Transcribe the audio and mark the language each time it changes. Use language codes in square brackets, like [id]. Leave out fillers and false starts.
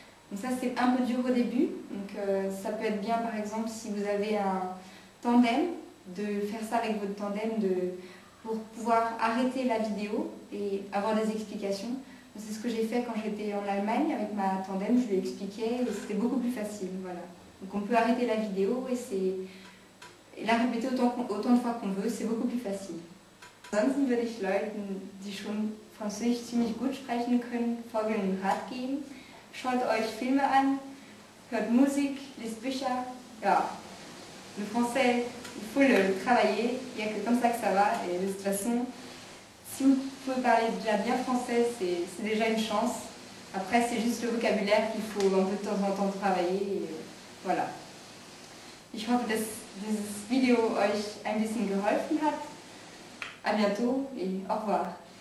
[fr] Donc ça c'est un peu dur au début, donc ça peut être bien par exemple si vous avez un tandem, de faire ça avec votre tandem pour pouvoir arrêter la vidéo et avoir des explications. C'est ce que j'ai fait quand j'étais en Allemagne avec ma tandem, je lui expliquais et c'était beaucoup plus facile. Voilà. Donc on peut arrêter la vidéo et la répéter autant de fois qu'on veut, c'est beaucoup plus facile. [de] Ansonsten würde ich Leuten, die schon Französisch ziemlich gut sprechen können, folgenden Rat geben. Schaut euch Filme an, hört Musik, lest Bücher. [fr] Ja, le français, il faut le travailler, il n'y a que comme ça que ça va et de toute façon, si vous pouvez parler déjà bien français, c'est déjà une chance. Après, c'est juste le vocabulaire qu'il faut un peu de temps en temps travailler. Et voilà. [de] Ich hoffe, dass dieses Video euch ein bisschen geholfen hat. [fr] À bientôt et au revoir.